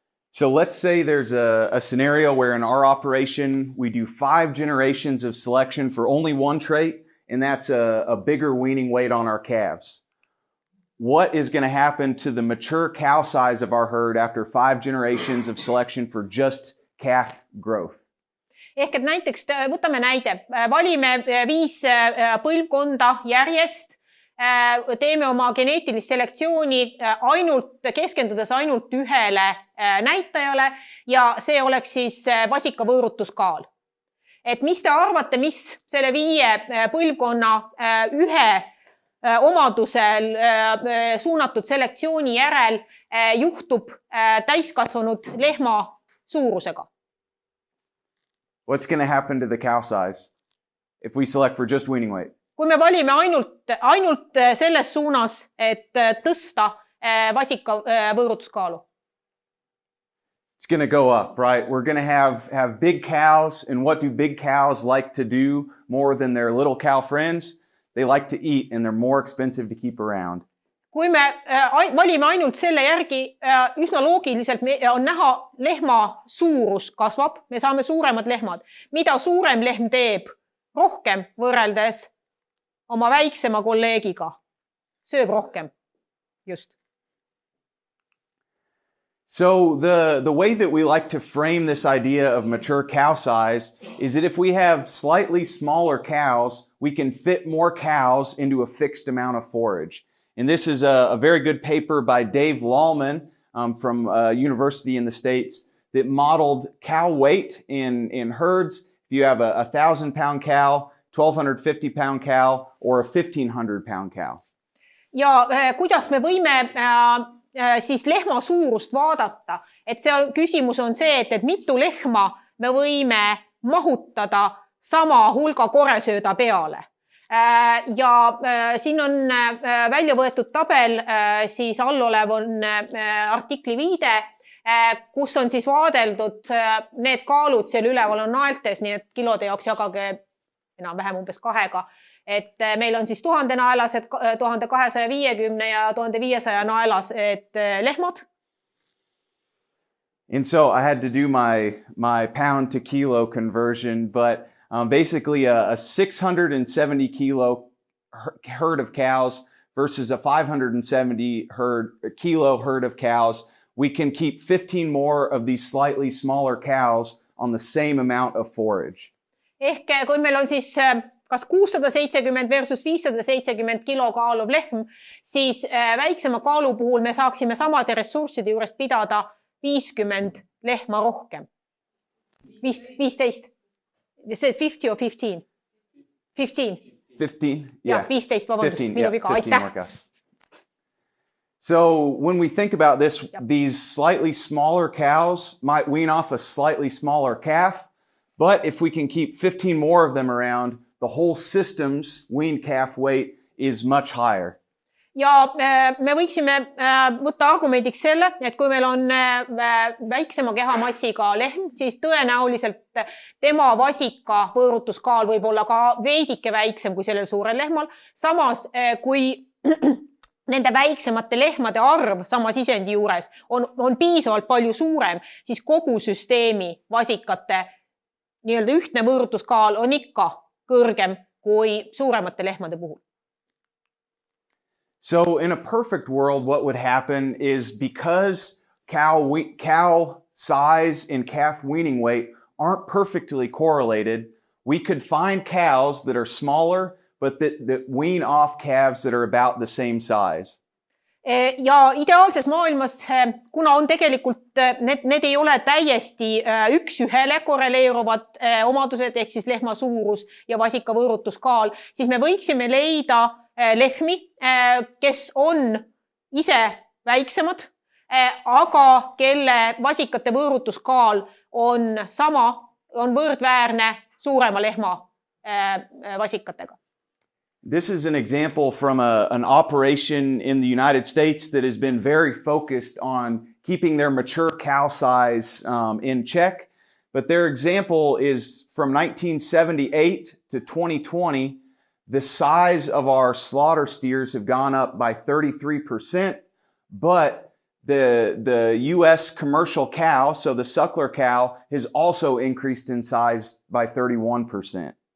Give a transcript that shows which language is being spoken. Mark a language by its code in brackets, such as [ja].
[en] So let's say there's a scenario where in our operation we do 5 generations of selection for only one trait, and that's a bigger weaning weight on our calves. What is going to happen to the mature cow size of our herd after 5 generations of selection for just calf growth? [et] Ehk et näiteks, võtame näide, valime 5 põlvkonda järjest, teeme oma geneetilist selektsiooni keskendudes ainult ühele näitajale ja see oleks siis vasikavõõrutuskaal. Et mis te arvate, mis selle 5 põlvkonna ühe omadusel suunatud selektsiooni järel juhtub täiskasvanud lehma suurusega? [en] What's going to happen to the cow size if we select for just weaning weight? [et] Kui me valime ainult selles suunas, et tõsta vasikavõõrutuskaalu. [en] It's going to go up, right? We're going to have big cows, and what do big cows like to do more than their little cow friends? They like to eat, and they're more expensive to keep around. [et] Kui me valime ainult selle järgi, üsna loogiliselt on näha lehma suurus kasvab, me saame suuremad lehmad. Mida suurem lehm teeb rohkem võrreldes oma väiksema kolleegiga? Sööb rohkem. Just. [en] So the way that we like to frame this idea of mature cow size is that if we have slightly smaller cows, we can fit more cows into a fixed amount of forage. And this is a very good paper by Dave Lallman from a university in the States that modeled cow weight in herds. If you have a 1,000-pound cow, 1,250-pound cow, or a 1,500-pound cow. [et] Ja kuidas me võime siis lehma suurust vaadata? Et see küsimus on see, et mitu lehma me võime mahutada sama hulga koresööda peale. Ja siin on välja võetud tabel, siis allolev on artikli viide, kus on siis vaadeldud need kaalud seal üleval on naeltes, nii et kilode jaoks jagage enam-vähem umbes 2. Et meil on siis 1000 naelased, 1250 ja 1500 naelased lehmad. [en] And so I had to do my pound to kilo conversion, but basically a 670 kilo herd of cows versus a 570 kilo herd of cows. We can keep 15 more of these slightly smaller cows on the same amount of forage. [et] Ehk kui meil on siis kas 670 versus 570 kilo kaaluv lehm, siis väiksema kaalu puhul me saaksime samade ressursside juures pidada 50 lehma rohkem. [en] 15. See 50 or 15? 15. 15, yeah. [et] 15, vabandust, minu viga, [en] 15 more cows. So when we think about this, these slightly smaller cows might wean off a slightly smaller calf, but if we can keep 15 more of them around, the whole system's weaned calf weight is much higher. [et] Ja me võiksime võtta argumendiks selle, et kui meil on väiksema kehamassiga lehm, siis tõenäoliselt tema vasika võõrutuskaal võib olla ka veidike väiksem kui sellel suurel lehmal. Samas, kui nende väiksemate lehmade arv sama sisendi juures on piisavalt palju suurem, siis kogu süsteemi vasikate nii-öelda ühtne võõrutuskaal on ikka kõrgem kui suuremate lehmade puhul. [en] So in a perfect world, what would happen is because cow size and calf weaning weight aren't perfectly correlated, we could find cows that are smaller, but that wean off calves that are about the same size. [et] Ja ideaalses maailmas, kuna on tegelikult, need ei ole täiesti üks ühele korreleeruvad omadused, ehk siis lehma suurus ja vasika võõrutuskaal, siis me võiksime leida lehmi, kes on ise väiksemad, aga kelle vasikate võõrutuskaal on võrdväärne suurema lehma vasikatega. [en] This is an example from an operation in the United States that has been very focused on keeping their mature cow size in check. But their example is from 1978 to 2020, the size of our slaughter steers have gone up by 33%, but the US commercial cow, so the suckler cow, has also increased in size by 31%.